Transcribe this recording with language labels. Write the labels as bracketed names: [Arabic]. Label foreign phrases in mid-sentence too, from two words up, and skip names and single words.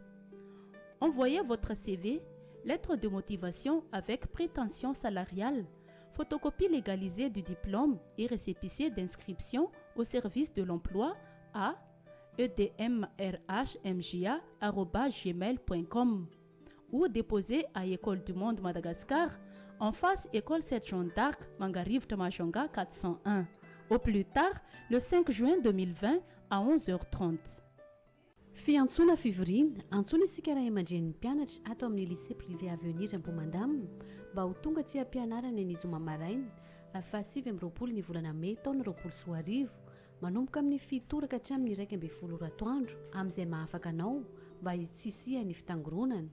[French] Envoyez votre CV, lettre de motivation avec prétention salariale, photocopie légalisée du diplôme et récépissé d'inscription au service de l'emploi à edmrhmja@gmail.com ou déposé à École du Monde Madagascar en face École 7 Jean d'Arc, Mangarive Tamashonga 401, au plus tard le 5 juin 2020 à 11h30. [Malagasy] Fiantsona fivoriana, antsoina isika raha aman-dren'ny mpianatra ato amin'ny lycée privé avenir Amboumandam mba ho tonga tsy ampianarana ny zoma maraina fa 7 ny volana May taona 2020 manomboka amin'ny 7 hatramin'ny 1 atoandro amin'izay mahafaka anao mba hitsisia ny fitangoronana.